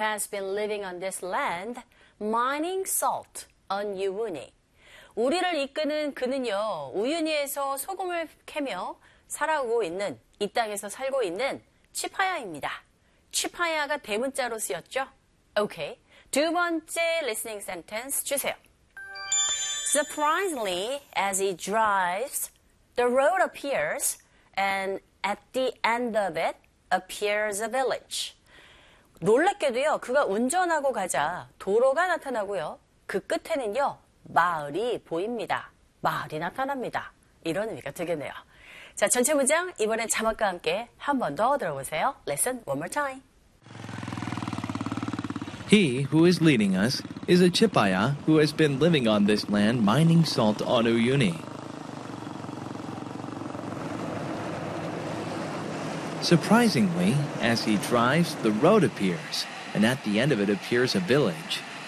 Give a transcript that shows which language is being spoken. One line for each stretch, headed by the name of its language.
English: has been living on this land, mining salt on Uyuni.
Korean: 우리를 이끄는 그는요, 우유니에서 소금을 캐며 살아오고 있는, 이 땅에서 살고 있는 치파야입니다. 치파야가 대문자로 쓰였죠? Okay. 두 번째 listening sentence 주세요.
English: Surprisingly, as he drives, the road appears, and at the end of it appears a village.
Korean: 놀랍게도요, 그가 운전하고 가자 도로가 나타나고요, 그 끝에는요, 마을이 보입니다. 마을이 나타납니다. 이런 의미가 되겠네요. 자, 전체 문장 이번엔 자막과 함께 한 번 더 들어보세요.
English: Listen one more time. He who is leading us is a Chipaya who has been living on this land mining salt on Uyuni. Surprisingly, as he drives, the road appears, and at the end of it appears a village.